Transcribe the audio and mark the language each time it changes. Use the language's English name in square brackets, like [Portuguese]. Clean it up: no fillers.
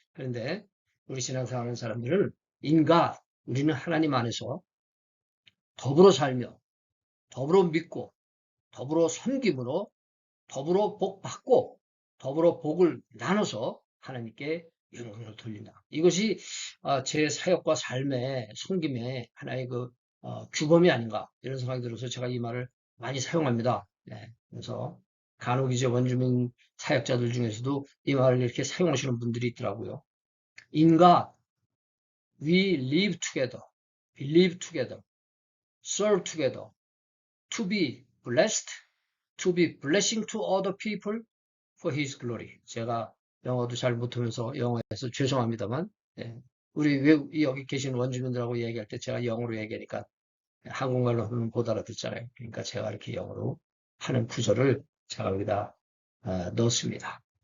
[Korean] 그런데 우리 신앙생활하는 사람들은 [English] In God, [Korean] 우리는 하나님 안에서 더불어 살며 더불어 믿고 더불어 섬김으로 더불어 복 받고 더불어 복을 나눠서 하나님께 영광을 돌린다. 이것이 제 사역과 삶의 섬김의 하나의 규범이 아닌가 이런 생각이 들어서 제가 이 말을 많이 사용합니다. 네, 그래서 간혹 이제 원주민 사역자들 중에서도 이 말을 이렇게 사용하시는 분들이 있더라고요. 인가 [English] we live together, believe together, serve together, to be blessed, to be blessing to other people, for his glory. [Korean] 제가 영어도 잘 못하면서 영어에서 죄송합니다만, 예. 우리 여기 계신 원주민들하고 얘기할 때 제가 영어로 얘기하니까 한국말로는 못 알아듣잖아요. 그러니까 제가 이렇게 영어로 하는 구절을 제가 여기다 넣었습니다.